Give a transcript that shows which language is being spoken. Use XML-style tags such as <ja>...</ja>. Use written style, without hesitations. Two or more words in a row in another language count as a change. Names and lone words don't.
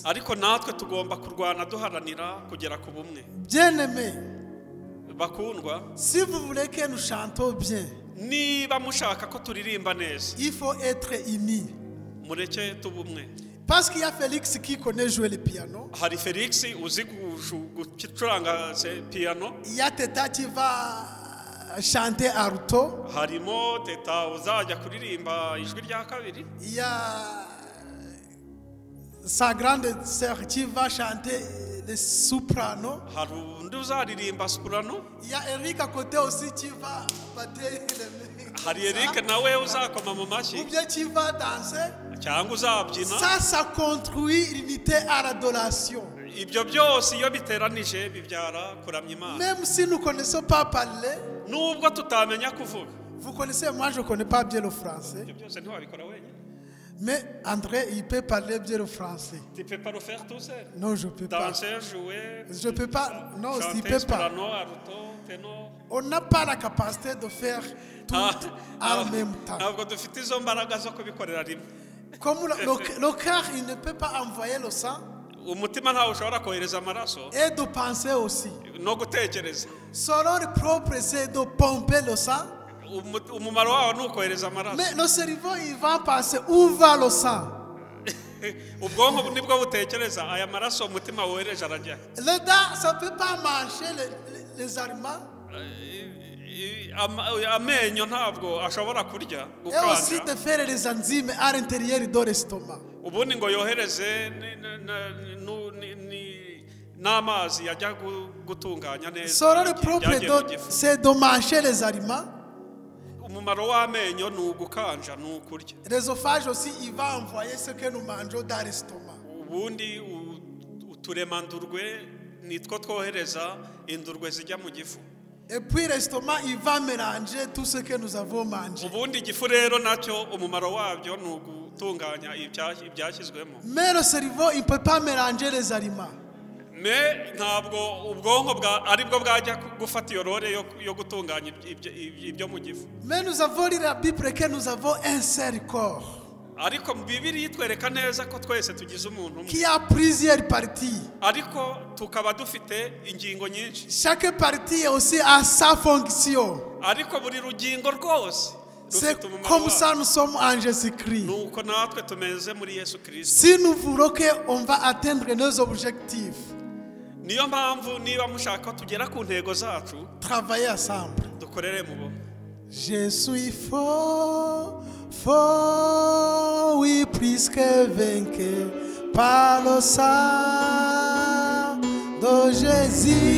<rw>Ariko natwe tugomba kurwana duharanira kugera ku bumwe.</rw> <fr>Bien-aimés,</fr> <rw>bakundwa,</rw> <fr>si vous voulez que nous chantons bien,</fr> <rw>niba mushaka ko turirimba neza,</rw> <fr>il faut être unis.</fr> <rw>mureke tubumwe.</rw> <fr>Parce qu'il y a Félix qui connaît jouer le piano.</fr> <rw>Hari Felix uzi gucuranga piano.</rw> <fr>Il y a Teta qui va chanter alto.</fr> <rw>Harimo Teta uzajya kuririmba ijwi rya kabiri.</rw> <fr>Il y a sa grande sœur qui va chanter le soprano.</fr> <rw>Hari undi uzaririmba soprano.</rw> <fr>Il y a Eric à côté aussi qui va battre les mains.</fr> <rw>Hari Eric nawe uzakoma mu</rw> <fr>Ou</fr> <rw>mashyi</rw> <fr>bien qui va danser.</fr> <rw>cyangwa uzabyina.</rw> <fr>Ça construit l'unité à l'adoration.</fr> <rw>Ibyo byose iyo biteranije bibyara kuramya Imana.</rw> <fr>Même si nous ne connaissons pas parler,</fr> <rw>Nubwo tutamenya kuvuga.</rw> <fr>vous connaissez, moi je ne connais pas bien le français.</fr> <rw>Ibyo byose ntiwabikora wenyine.</rw> <fr>Mais André, il peut parler bien le français. Tu peux pas le faire tout seul. Non, je ne peux pas. Danser, jouer. Je ne peux pas. Non, il ne chanter, peut pas. soprano, alto, ténor. On n'a pas la capacité de faire tout en même temps.</fr> <rw>Ntabwo dufite izo mbaraga zo kubikorera rimwe.</rw> <fr>Comme le cœur, il ne peut pas envoyer le sang</fr> <rw>Umutima ntawe ushobora kohereza amaraso</rw> <fr>et de penser aussi.</fr> <rw>no gutekereza.</rw> <fr>Son rôle propre, c'est de pomper le sang.</fr> <rw>Umumaro wawo ni ukohereza amaraso.</rw> <fr>Mais le cerveau, il va penser où va le sang.</fr> <rw>Ubwonko nibwo butekereza aya maraso umutima wohereje arajya.</rw> <fr>Le dent, ça ne peut pas manger les aliments.</fr> <rw>Amenyo ntabwo ashobora kurya</rw> <fr>Et aussi</fr> <rw>gukanja.</rw> <fr>de faire les enzymes à l'intérieur de l'estomac.</fr> <rw>Ubundi ngo yohereze n'amazi yajya gutunganya neza.</rw> <fr>Son rôle propre,</fr> <rw>ibyagiye mu gifu.</rw> <fr>c'est de manger les aliments.</fr> <rw>Umumaro w'amenyo ni ugukanja, ni ukurya.</rw> <fr>L'œsophage aussi, il va envoyer ce que nous mangeons dans l'estomac.</fr> <rw>Ubundi uturemandurwe nitwo twohereza indurwe zijya mu gifu.</rw> <fr>Et puis l'estomac, il va mélanger tout ce que nous avons mangé.</fr> <rw>Ubundi igifu rero nacyo umumaro wabyo ni ugutunganya ibyashyizwemo.</rw> <fr>Mais le cerveau, il ne peut pas mélanger les aliments.</fr> <rw>Me ntabwo ubwonko aribwo bwajya gufata iyo role yo gutunganya ibyo mu gifu.</rw> <fr>Mais nous avons lu la Bible que nous avons un seul corps</fr> <rw>Ariko Bibiliya itwereka neza ko twese tugize umuntu umwe.</rw> <fr>qui a plusieurs parties.</fr> <rw>Ariko tukaba dufite ingingo nyinshi.</rw> <fr>Chaque partie aussi a sa fonction.</fr> <rw>Ariko buri rugingo rwose</rw> <fr>C'est</fr> <rw>rufite umumaro</rw> <fr>comme</fr> <rw>wabo.</rw> <fr>ça nous sommes en Jésus-Christ.</fr> <rw>Nuko natwe tumeze muri Yesu Kristo.</rw> <fr>Si nous voulons qu'on va atteindre nos objectifs,</fr> <rw>Niyo mpamvu niba mushaka tugera ku ntego zacu</rw> <fr>travailler ensemble.</fr> <rw>dukorere mu bo.</rw> <fr>Je suis fort, fort, oui, plus que vainqueur par le sang de Jésus.</fr>